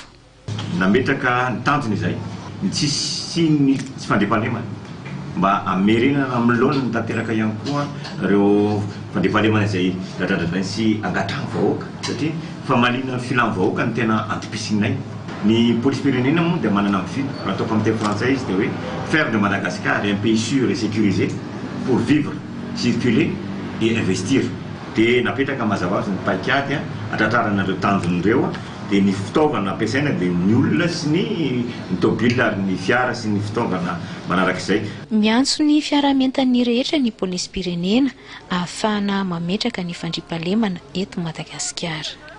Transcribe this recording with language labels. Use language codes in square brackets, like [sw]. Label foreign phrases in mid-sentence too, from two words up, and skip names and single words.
[mg] Nametraka ny tanjony izay tsisy ny tsy fandriampahalemana mba amerenana amin'ny laona ny tanteraka ihany koa ireo fandriampahalemana izay dradradradrany sy angatrany vahoaka satria famalina filan'ny vahoaka ny tena antopisinay. Ny polisy pirenena moa dia manana amin'ny fito raha ataoko amin'ny teny frantsay izy dia hoe [fr] faire de Madagascar un pays sûr et sécurisé pour vivre, circuler et investir. [mg] Dia napetraka mazava ny paikady atratraranareo tanjon'ireo dia ny fitaovana ampiasaina dia ny olona sy ny tôbila ary ny fiara sy ny fitaovana manarak'izay. Miantso ny fiarahamintan'ny rehetra ny polisim-pirenena ahafahana mametraka ny fandriampahalemana eto Madagasikara.